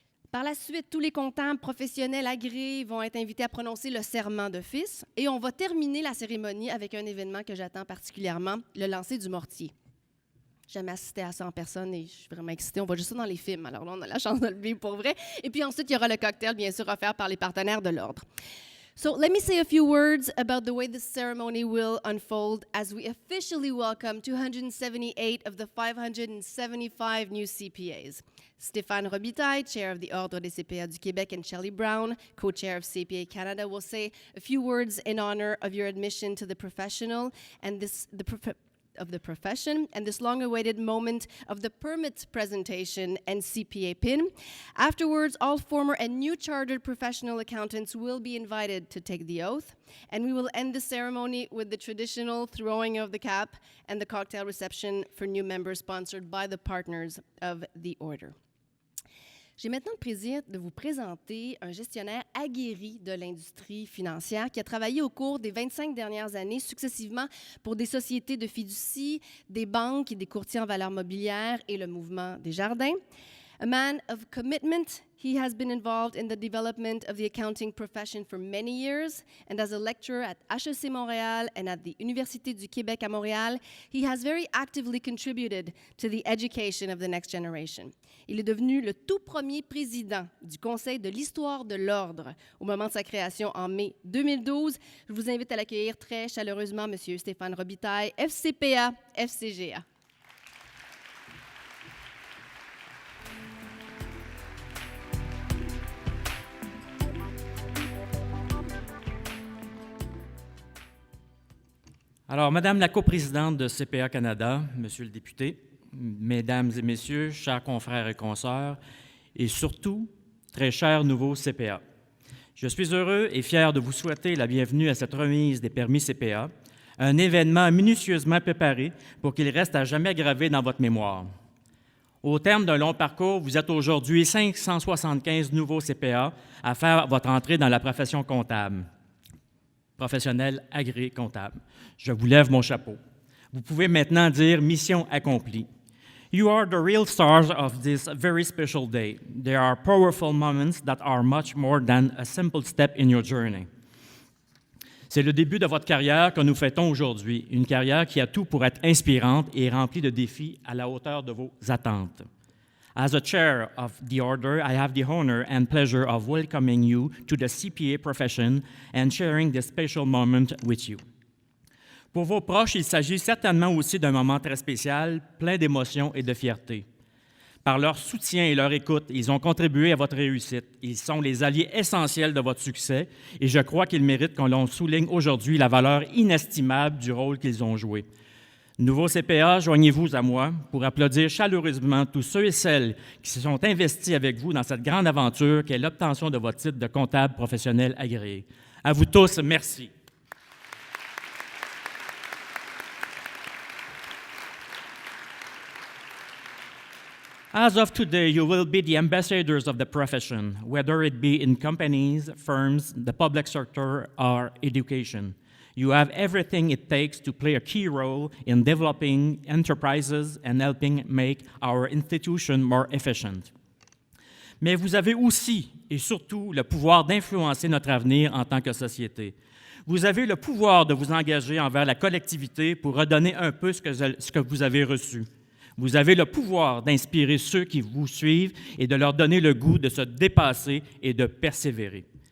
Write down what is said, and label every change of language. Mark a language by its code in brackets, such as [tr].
[fr] Par la suite, tous les comptables professionnels agréés vont être invités à prononcer le serment d'office et on va terminer la cérémonie avec un événement que j'attends particulièrement, le lancer du mortier. J'ai jamais assisté à ça en personne et je suis vraiment excitée. On voit juste ça dans les films, alors là, on a la chance de le vivre pour vrai. Et puis ensuite, il y aura le cocktail, bien sûr, offert par les partenaires de l'Ordre. [en] So let me say a few words about the way this ceremony will unfold as we officially welcome 278 of the 575 new CPAs. Stéphane Robitaille, Chair of the Ordre des CPA du Québec, and Shelley Brown, Co-Chair of CPA Canada, will say a few words in honor of your admission to the profession and this long-awaited moment of the permit presentation and CPA PIN. Afterwards, all former and new chartered professional accountants will be invited to take the oath, and we will end the ceremony with the traditional throwing of the cap and the cocktail reception for new members sponsored by the partners of the order. [fr] J'ai maintenant le plaisir de vous présenter un gestionnaire aguerri de l'industrie financière qui a travaillé au cours des 25 dernières années successivement pour des sociétés de fiducie, des banques et des courtiers en valeurs mobilières et le mouvement Desjardins. [en] A man of commitment, he has been involved in the development of the accounting profession for many years, and as a lecturer at HEC Montréal and at the Université du Québec à Montréal, he has very actively contributed to the education of the next generation. [fr] Il est devenu le tout premier président du Conseil de l'Histoire de l'Ordre au moment de sa création en mai 2012. Je vous invite à l'accueillir très chaleureusement, M. Stéphane Robitaille, FCPA, FCGA. Alors, Madame la coprésidente de CPA Canada, Monsieur le député, Mesdames et Messieurs, chers confrères et consoeurs, et surtout, très chers nouveaux CPA, je suis heureux et fier de vous souhaiter la bienvenue à cette remise des permis CPA, un événement minutieusement préparé pour qu'il reste à jamais gravé dans votre mémoire. Au terme d'un long parcours, vous êtes aujourd'hui 575 nouveaux CPA à faire votre entrée dans la profession comptable. Professionnel agréé comptable. Je vous lève mon chapeau. Vous pouvez maintenant dire mission accomplie. [en] You are the real stars of this very special day. There are powerful moments that are much more than a simple step in your journey. [fr] C'est le début de votre carrière que nous fêtons aujourd'hui, une carrière qui a tout pour être inspirante et remplie de défis à la hauteur de vos attentes. [en] As a chair of the Order, I have the honor and pleasure of welcoming you to the CPA profession and sharing this special moment with you. [fr] Pour vos proches, il s'agit certainement aussi d'un moment très spécial, plein d'émotions et de fierté. Par leur soutien et leur écoute, ils ont contribué à votre réussite. Ils sont les alliés essentiels de votre succès et je crois qu'ils méritent qu'on leur souligne aujourd'hui la valeur inestimable du rôle qu'ils ont joué. Nouveaux CPA, joignez-vous à moi pour applaudir chaleureusement tous ceux et celles qui se sont investis avec vous dans cette grande aventure qu'est l'obtention de votre titre de comptable professionnel agréé. À vous tous, merci. [en] As of today, you will be the ambassadors of the profession, whether it be in companies, firms, the public sector, or education. You have everything it takes to play a key role in developing enterprises and helping make our institution more efficient. [fr] Mais vous avez aussi et surtout le pouvoir d'influencer notre avenir en tant que société. Vous avez le pouvoir de vous engager envers la collectivité pour redonner un peu ce que vous avez reçu. Vous avez le pouvoir d'inspirer ceux qui vous suivent et de leur donner le goût de se dépasser et de persévérer.